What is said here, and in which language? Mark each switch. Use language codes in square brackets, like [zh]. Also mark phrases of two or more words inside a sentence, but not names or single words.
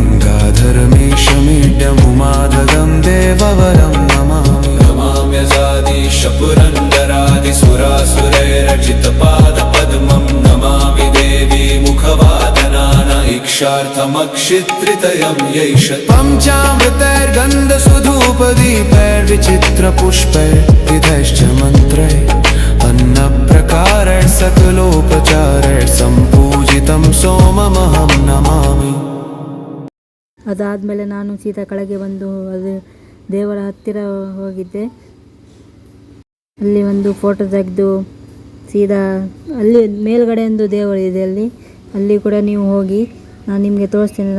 [sa] गङ्गाधरमीशमीड्यमुमाददं देववरं नमामि नमाम्यजादिशपुरन्दरादिसुरासुरैरचितपादपद्मं नमामि देवी मुखवादनान इक्षार्थमक्षित्रितयं यैष पञ्चामृतैर्गन्धसुधूपदीपैर्विचित्रपुष्पैर्विधैश्च मन्त्रैः अन्नप्रकारैः सकलोपचारैः सम्पूजितं सोममहं नमामि [kn] ಅದಾದಮೇಲೆ ನಾನು ಸೀದಾ ಕೆಳಗೆ ಬಂದು ಅದು ದೇವರ ಹತ್ತಿರ ಹೋಗಿದ್ದೆ. ಅಲ್ಲಿ ಒಂದು ಫೋಟೋ ತೆಗೆದು ಸೀದಾ ಅಲ್ಲಿ ಮೇಲ್ಗಡೆ ಒಂದು ದೇವರು ಇದೆ, ಅಲ್ಲಿ ಕೂಡ ನೀವು ಹೋಗಿ ನಾನು ನಿಮಗೆ ತೋರಿಸ್ತೇನೆ.